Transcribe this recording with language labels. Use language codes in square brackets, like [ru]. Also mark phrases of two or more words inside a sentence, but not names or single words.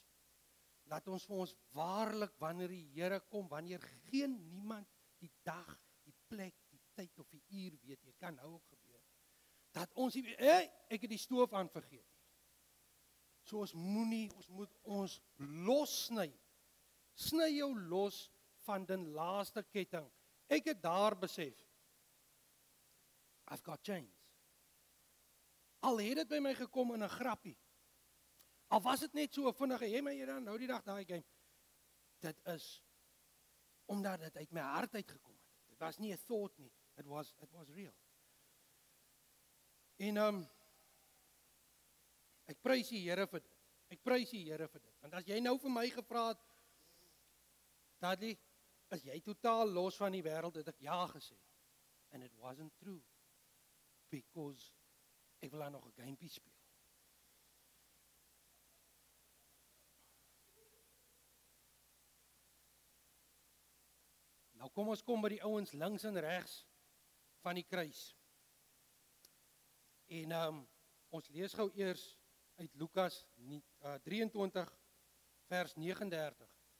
[af] Laat ons vir ons waarlik, wanneer die Here kom, wanneer niemand die dag, die plek, die tyd of die uur weet, dit kan nou ook gebeur, dat ons nie weet, ek het die stoof aan vergeet. So ons moet ons lossny. Sny jou los van die laaste ketting. Ek het daar besef, [en] I've got chains. [af] Al het dit by my gekom in 'n grappie. Al was dit net so vinnig, jy my dan nou die dag daai game. Dit is omdat dit uit my hart uitgekom het. Dit was nie 'n thought nie. [en] It was real. [af] En ek prys die Here vir dit. Ek prys die Here vir dit. Want as jy nou vir my gevra het, Dudley, is jy totaal los van die wêreld, het ek ja gesê. [en] And it wasn't true. [af] Because ek wil nog 'n gamepie speel. Nou kom by die ouens links en regs van die kruis. En ons lees gou eers uit Lukas 23 vers 39.